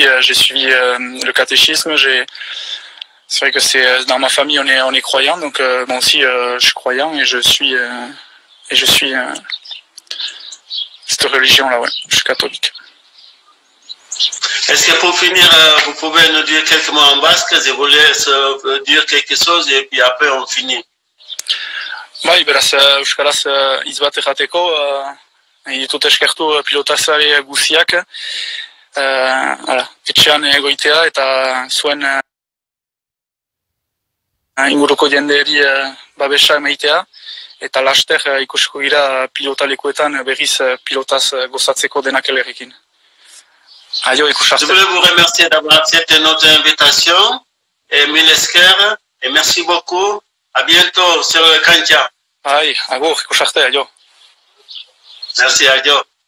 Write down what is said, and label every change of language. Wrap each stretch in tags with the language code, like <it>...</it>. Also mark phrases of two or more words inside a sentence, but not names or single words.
<fr>J'ai suivi le catéchisme. C'est vrai que c'est dans ma famille on est croyant, donc moi aussi je suis croyant et je suis cette religion-là, ouais. Je suis catholique. Est-ce que pour finir, vous pouvez nous dire quelques mots en basque? Je vous laisse dire quelque chose et puis après on finit.</fr> <eu>Bai, beraz, euskaraz hitz bat errateko, ditut eskertu pilotazale guziak, etxean egoitea eta zuen inguruko jendeari babesa emaitea, eta laster ikusiko gira pilotalekuetan berriz pilotaz gozatzeko denak elgerrekin. Aio, ikusarte.</eu> <fr>Je voulais vous remercier d'avoir accepté notre invitation et</fr> <eu>mille esker</eu> <fr>et merci beaucoup. À bientôt sur le Kantia.</fr> <eu>Ai, agur, ikusarte, aio.</eu> <fr>Merci, adio.</fr>